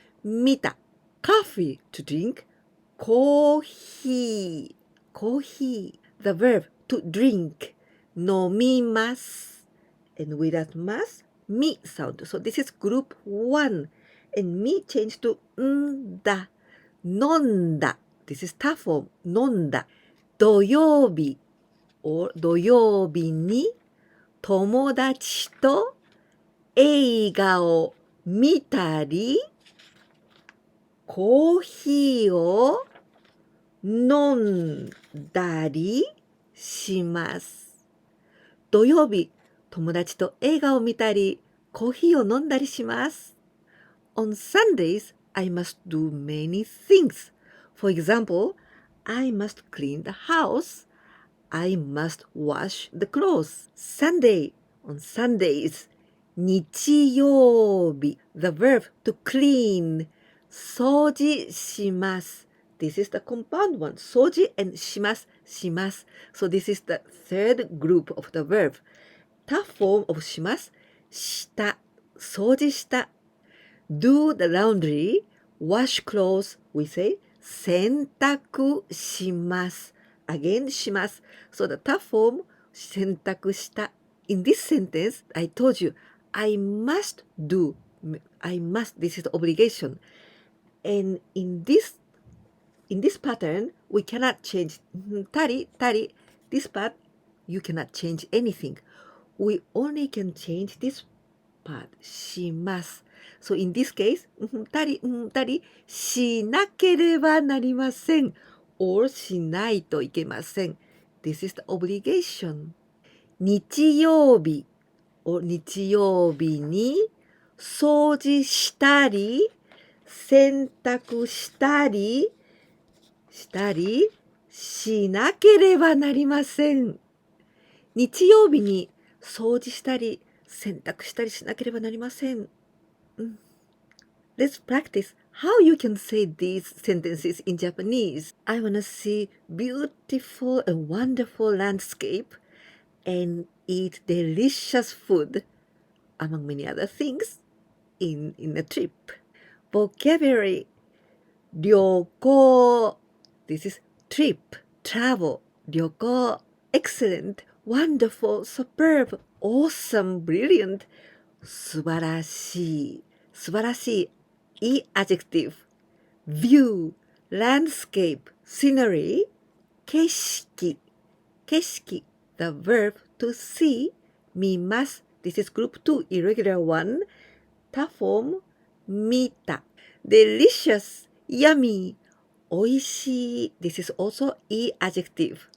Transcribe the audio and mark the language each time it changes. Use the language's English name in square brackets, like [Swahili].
[English] 見た.Coffee, to drink. コーヒー.Coffee. The verb to drink. 飲みます. And without mas, み sound. So this is group 1. And み changed to んだ. 飲んだ.This is た form. 飲んだ. [Japanese] 土曜日 or 土曜日に友達と映画を見たり、コーヒーを飲んだりします。土曜日、友達と映画を見たり、コーヒーを飲んだりします。 [English] On Sundays, I must do many things. For example, I must clean the house. I must wash the clothes. Sunday, on Sundays. 日曜日, the verb to clean. [Japanese] 掃除します. [English] This is the compound one. 掃除 and します. So this is the third group of the verb. 他 form of します. した.掃除した.Do the laundry. Wash clothes. We say 洗濯します. Again します. So the 他 form 洗濯した. In this sentence, I told you, I must do. I must. This is the obligation. And in this pattern, we cannot change たり. This part, you cannot change anything. We only can change this part. [Japanese] します. [English] So in this case, [Japanese] たりしなければなりません. [English] Or [Japanese] しないといけません. [English] This is the obligation. 日曜日 [Japanese] 日曜日に掃除したり、洗濯したりしなければなりません。日曜日に掃除したり、洗濯したりしなければなりません。 [English] Let's practice how you can say these sentences in Japanese. I want to see beautiful and wonderful landscape and eat delicious food, among many other things, in a trip. Vocabulary. 旅行 This is trip, travel. 旅行 Excellent, wonderful, superb, awesome, brilliant. [Japanese] 素晴らしい素晴らしいいい adjective. [English] View, landscape, scenery. 景色 The verb to see. 見ます This is group 2, irregular one. 他 form 見た Delicious, yummy, おいしい This is also e adjective.